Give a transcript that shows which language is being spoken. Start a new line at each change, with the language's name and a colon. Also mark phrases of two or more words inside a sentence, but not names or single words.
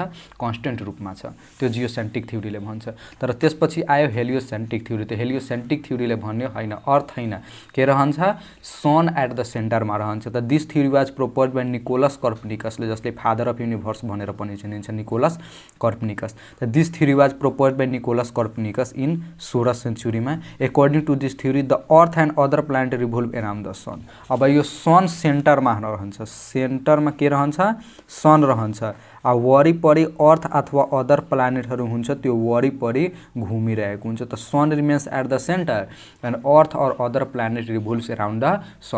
Nepali: कन्स्टेन्ट रूपमा छ, त्यो
English: geocentric theoryले
Nepali: भन्छ। तर त्यसपछि आयो
English: heliocentric theory.
Nepali: त
English: heliocentric theoryले
Nepali: भन्यो हैन, अर्थ हैन, के रहन्छ?
English: sun at the centerमा रहन्छ। त this theory was proposed by Nicolaus Copernicusले, जसले father of universe
Nepali: भनेर पनि चिनिन्छ,
English: निकोलस कर्पनिकस। त this theory was proposed by Nicolaus Copernicus in 16th century में। according to this theory the earth and and other planet revolve around the sun.
Nepali: अब यो सन सेन्टरमा रहन्छ, सेन्टरमा के रहन्छ, सन रहन्छ। वरिपरि अर्थ अथवा
English: other planetहरू
Nepali: हुन्छ त्यो वरिपरि घुमिरहेको हुन्छ।
English: त sun remains at the center and earth or other planet revolves around the sun.